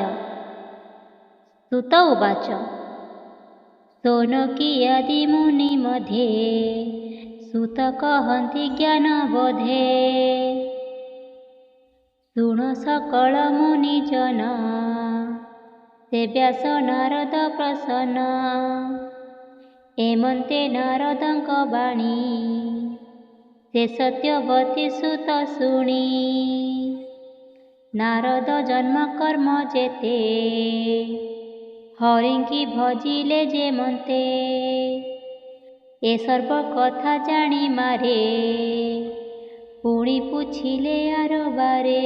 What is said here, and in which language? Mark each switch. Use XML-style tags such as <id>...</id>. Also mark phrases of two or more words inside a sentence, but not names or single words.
<sa>सुत उवाच</sa> <or>ଶୌନକୀ ଆଦି ମୁନି ମଧ୍ୟେ ସୁତ କହନ୍ତି ଜ୍ଞାନବୋଧେ। ଶୁଣ ସକଳ ମୁନିଜନ ତେ ବ୍ୟାସ ନାରଦ ପ୍ରସନ୍ନ। ଏମନ୍ତେ ନାରଦଙ୍କ ବାଣୀ ସେ ସତ୍ୟବତୀ ସୁତ ଶୁଣି। ନାରଦ ଜନ୍ମ କର୍ମ ଯେତେ ହରିଙ୍କି ଭଜିଲେ ଯେମନ୍ତେ। ଏ ସର୍ବ କଥା ଜାଣି ମାରେ ପୁଣି ପୁଛିଲେ ଆର ବାରେ।</or>